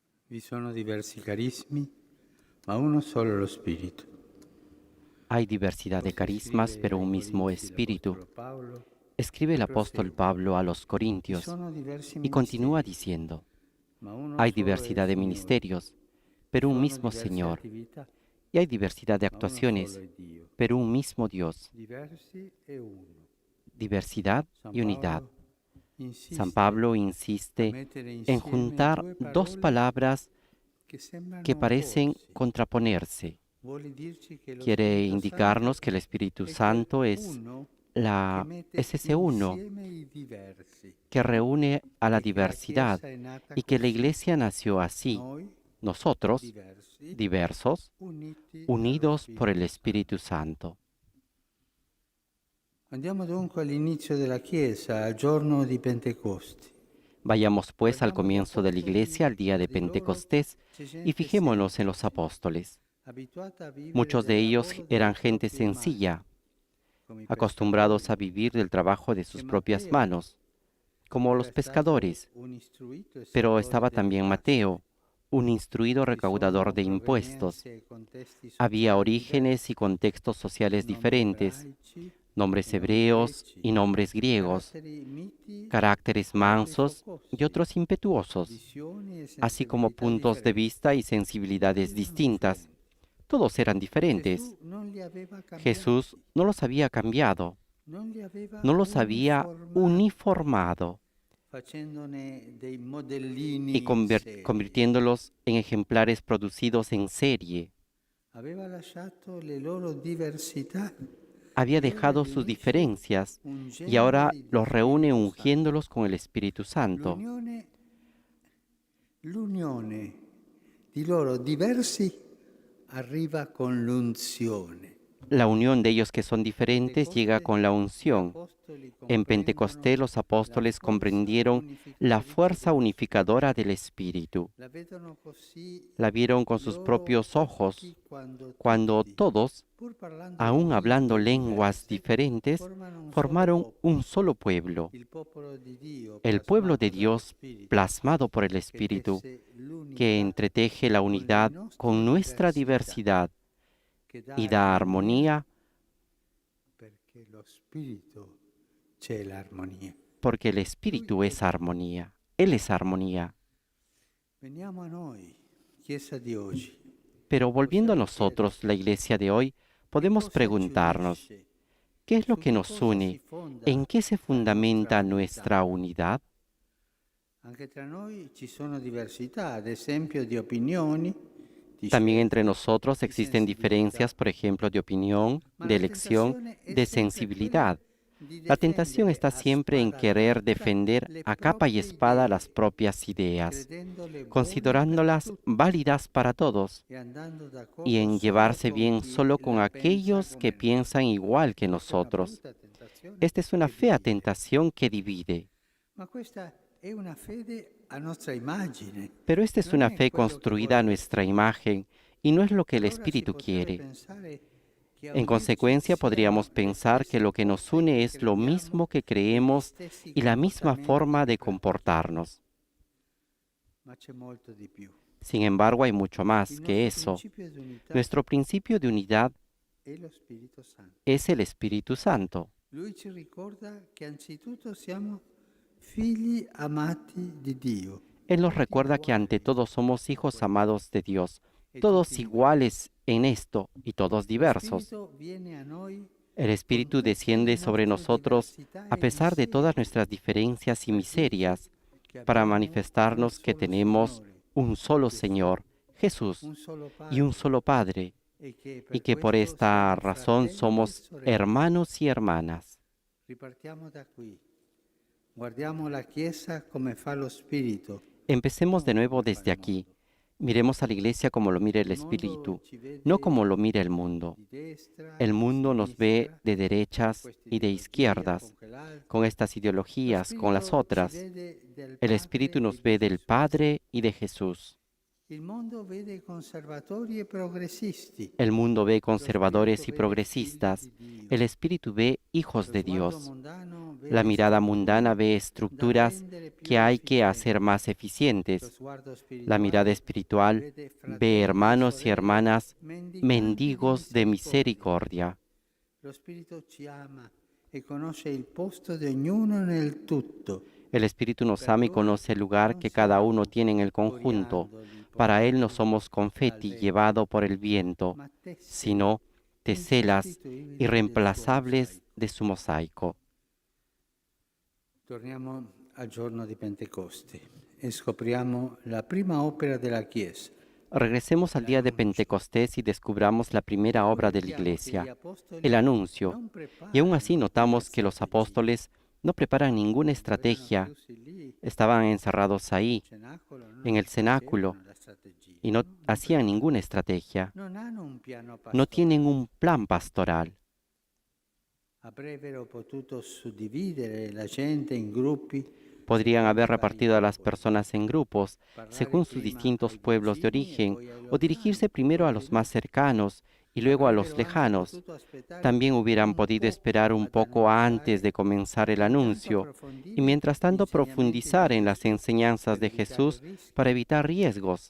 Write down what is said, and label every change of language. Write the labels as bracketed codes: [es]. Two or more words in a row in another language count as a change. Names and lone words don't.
[it] Vi sono diversi carismi, ma uno solo lo Spirito. [es] Hay diversidad de [it] Così [es] carismas, [it] scrive [es] pero [it] ai [es] un mismo [it] Corinzi [es] espíritu. [it] l'Apostolo Paolo [es] Escribe el [it] e [es] apóstol [it] prosegue. [es] Pablo a los [it] Vi [es] Corintios [it] sono diversi [es] y continúa [it] ministeri, [es] diciendo, [it] ma uno [es] hay [it] solo è il [es] diversidad de [it] Signore. [es] ministerios, [it] Vi [es] pero un [it] sono [es] mismo [it] diverse [es] Señor, [it] attività, [es] y hay diversidad de [it] ma uno solo [es] actuaciones, [it] è Dio. [es] pero un mismo Dios, [it] Diversi e uno. [es] diversidad [it] San [es] y unidad. [it] Paolo [es] San [it] insiste [es] Pablo [it] a [es] insiste [it] mettere [es] en [it] insieme [es] juntar [it] due [es] dos [it] parole [es] palabras [it] che [es] que [it] sembrano [es] parecen [it] opporsi. [es] contraponerse. [it] Vuole dirci che lo [es] Quiere [it] Spirito Santo [es] indicarnos que el Espíritu [it] è quel [es] Santo [it] uno che [es] es [it] mette [es] ese uno [it] insieme i diversi [es] que reúne a la [it] e che la [es] diversidad [it] Chiesa è nata [es] y que la [it] così. [es] iglesia nació así, [it] Noi, [es] nosotros, [it] diversi, [es] diversos, [it] uniti dallo [es] unidos por el [it] Spirito [es] Espíritu [it] Santo. [es] Santo. [it] Andiamo dunque all'inizio della Chiesa, al giorno di Pentecoste. [es] Vayamos pues al [it] Guardiamo gli [es] comienzo de la iglesia, [it] apostoli, [es] al día de [it] di loro [es] Pentecostés, [it] c'è [es] y [it] gente [es] fijémonos en los [it] semplice, [es] apóstoles. [it] abituata a vivere [es] Muchos [it] del [es] de ellos [it] lavoro delle [es] eran gente [it] proprie mani, [es] sencilla, [it] come i [es] acostumbrados a [it] pescatori. [es] vivir del trabajo de [it] E [es] sus propias [it] Matteo [es] manos, como [it] era [es] los [it] stato [es] pescadores, [it] un istruito [es] pero [it] esattore [es] estaba [it] delle [es] también [it] tasse. [es] Mateo, un instruido [it] Vi [es] recaudador [it] sono [es] de impuestos. [it] provenienze e contesti [es] Había [it] sociali [es] orígenes y [it] diversi, [es] contextos sociales [it] nomi [es] diferentes, [it] ebraici [es] nombres [it] e nomi [es] hebreos [it] greci, [es] y nombres griegos, [it] caratteri miti [es] caracteres [it] e altri [es] mansos y [it] focosi, [es] otros impetuosos, [it] visioni e [es] así como [it] sensibilità [es] puntos de [it] differenti. [es] vista y [it] Tutti [es] sensibilidades [it] erano [es] distintas. [it] differenti. [es] Todos eran diferentes. [it] Gesù non li aveva [es] Jesús [it] cambiati, [es] no los había cambiado, [it] non li aveva [es] no los había [it] uniformati, [es] uniformado [it] facendone dei [es] y [it] modellini in serie. [es] convirtiéndolos en ejemplares producidos en serie. [it] Aveva lasciato le loro diversità [es] Había [it] e ora [es] dejado [it] li [es] sus [it] unisce [es] diferencias y ahora [it] ungendoli di [es] los reúne [it] Spirito Santo. [es] ungiéndolos con el Espíritu Santo. [it] L'unione, l'unione di loro diversi arriva con l'unzione. [es] La unión de ellos que son [it] A [es] diferentes llega [it] Pentecoste [es] con la [it] gli [es] unción. [it] apostoli [es] En [it] comprendono [es] Pentecostés los [it] la [es] apóstoles [it] forza [es] comprendieron la [it] unificatrice [es] fuerza [it] dello Spirito. [es] unificadora del Espíritu. [it] La vedono così [es] La vieron con [it] i [es] sus [it] loro [es] propios [it] occhi [es] ojos [it] quando [es] cuando [it] tutti, [es] todos, [it] pur parlando [es] aun hablando [it] lingue [es] lenguas [it] diverse, [es] diferentes, [it] formano un solo [es] formaron un [it] popolo, [es] solo pueblo, [it] il popolo di Dio [es] el pueblo de [it] plasmato dallo [es] Dios [it] Spirito, [es] plasmado por el [it] che [es] Espíritu, [it] tesse [es] que [it] l'unità [es] entreteje la [it] con le [es] unidad con [it] nostre [es] nuestra [it] diversità, [es] diversidad [it] che dà [es] y da armonía [it] perché lo Spirito c'è l'armonia. [es] porque el [it] Lui [es] Espíritu [it] è [es] es [it] l'armonia. [es] armonía. Él es armonía. [it] Veniamo a noi, Chiesa di oggi. [es] Pero volviendo a [it] Possiamo [es] nosotros, la [it] chiederci [es] iglesia de hoy, [it] che [es] podemos [it] cosa ci [es] preguntarnos, [it] unisce, [es] ¿qué es lo [it] su [es] que [it] che [es] nos [it] cosa si [es] une? [it] fonda [es] ¿En qué se [it] la nostra [es] fundamenta [it] unità. [es] nuestra unidad? [it] Anche tra noi ci sono diversità, ad esempio di opinioni, di [es] También entre [it] scelte, [es] nosotros [it] di [es] existen [it] sensibilità, [es] diferencias, por ejemplo, de opinión, [it] ma [es] de [it] la [es] elección, [it] tentazione è [es] de [it] sempre quella [es] sensibilidad. [it] di [es] La tentación [it] difendere [es] está [it] a [es] siempre en [it] spada [es] querer [it] tratta [es] defender [it] le [es] a capa y [it] proprie [es] espada las [it] idee, [es] propias ideas, [it] credendole buone per [es] considerándolas [it] tutti [es] válidas para todos [it] e andando [es] y [it] d'accordo [es] en [it] solo [es] llevarse [it] con [es] bien [it] chi [es] solo con [it] la pensa [es] aquellos que [it] come noi. [es] piensan igual que [it] Questa è una [es] nosotros. [it] brutta tentazione [es] Esta es una [it] che [es] fea [it] divide, [es] tentación que divide, [it] ma questa è una fede a nostra immagine, [es] pero esta es [it] non [es] una [it] è [es] fe [it] quello che [es] construida a [it] vorrei. [es] nuestra imagen y no es lo que el [it] Allora si [es] Espíritu [it] potrebbe [es] quiere. [it] pensare che a [es] En [it] unirci [es] consecuencia, podríamos [it] siano le [es] pensar que [it] stesse [es] lo que nos [it] cose [es] une [it] che [es] es lo [it] crediamo [es] mismo que [it] e gli [es] creemos [it] stessi [es] y la misma [it] comportamenti [es] forma [it] che [es] de [it] pratichiamo. [es] comportarnos. [it] Ma c'è molto di più. [es] Sin embargo, hay mucho [it] Il [es] más que [it] nostro [es] eso. [it] principio di unità [es] Nuestro principio de unidad [it] è lo Spirito Santo. [es] es el Espíritu Santo. [it] Lui ci ricorda che anzitutto siamo figli amati di Dio, [es] Él nos [it] tutti [es] recuerda que ante [it] uguali [es] todo somos [it] in [es] hijos [it] questo, [es] amados de Dios, [it] e [es] todos [it] tutti diversi. [es] iguales en esto y todos [it] Lo [es] diversos. [it] Spirito viene a noi [es] El [it] con [es] Espíritu [it] tutte le [es] desciende sobre [it] nostre [es] nosotros [it] diversità [es] a [it] e [es] pesar de todas [it] miserie, [es] nuestras diferencias y [it] per dirci [es] miserias, [it] che [es] para [it] abbiamo un [es] manifestarnos que [it] solo [es] tenemos [it] Signore, [es] un solo [it] Gesù, [es] Señor, Jesús, [it] un solo [es] y un [it] Padre, [es] solo Padre, [it] e che [es] y [it] per [es] que por [it] questo [es] esta [it] siamo [es] razón [it] fratelli e [es] somos [it] sorelle. [es] hermanos y hermanas. [it] Ripartiamo da qui. Guardiamo la Chiesa come fa lo Spirito, [es] Empecemos de [it] non [es] nuevo [it] come fa [es] desde [it] il [es] aquí. [it] mondo. [es] Miremos a la iglesia como lo mira el [it] Il mondo [es] Espíritu, [it] ci [es] no como [it] vede [es] lo mira el mundo. [it] di destra, [es] El [it] di [es] mundo nos ve [it] sinistra, [es] de [it] con [es] derechas [it] questa [es] y de [it] ideologia, [es] izquierdas, [it] con quell'altra. [es] con estas [it] Lo [es] ideologías, con las [it] Spirito ci [es] otras. [it] vede del [es] El Espíritu [it] Padre e [es] nos [it] di [es] ve del [it] Gesù. [es] Padre y de Jesús. [it] Il mondo vede conservatori e progressisti. [es] El mundo ve [it] Lo Spirito [es] conservadores y [it] vede figli [es] progresistas. [it] di Dio. [es] El Espíritu ve hijos [it] Lo [es] de [it] sguardo [es] Dios. [it] mondano [es] La mirada mundana ve estructuras que hay que hacer más eficientes. La mirada espiritual ve hermanos y hermanas mendigos de misericordia. [it] Lo Spirito ci ama e conosce il posto di ognuno nel tutto. [es] El Espíritu nos ama y conoce el lugar que cada uno tiene en el conjunto. Para Él no somos confeti llevado por el viento, [it] Ma tessere [es] sino teselas [it] inserito ivi [es] irreemplazables de su mosaico. [it] Torniamo al giorno di Pentecoste e scopriamo la prima opera della Chiesa. [es] Regresemos al día de Pentecostés y descubramos la primera obra de la Iglesia, el anuncio. Y aún así notamos que los apóstoles no preparan ninguna estrategia. Estaban encerrados ahí, en el cenáculo, y no hacían ninguna estrategia. No tienen un plan pastoral. [it] Avrebbero potuto suddividere la gente in gruppi. [es] Podrían haber repartido a las personas en grupos, según sus distintos pueblos de origen, o dirigirse primero a los más cercanos y luego a los lejanos. También hubieran podido esperar un poco antes de comenzar el anuncio y mientras tanto profundizar en las enseñanzas de Jesús para evitar riesgos.